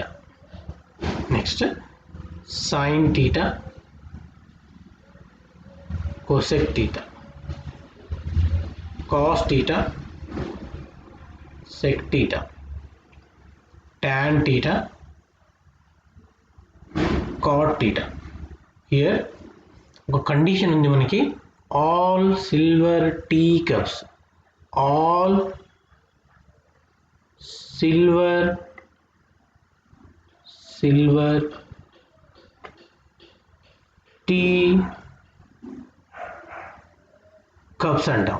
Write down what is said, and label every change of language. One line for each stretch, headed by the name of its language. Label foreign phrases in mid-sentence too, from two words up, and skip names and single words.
English: Next sin theta, cosec theta, cos theta, sec theta, tan theta, cot theta.
Telugu: Here ఒక కండిషన్ ఉంది మనకి,
English: all silver tea cups, all silver tea cups
Telugu: అంటాం.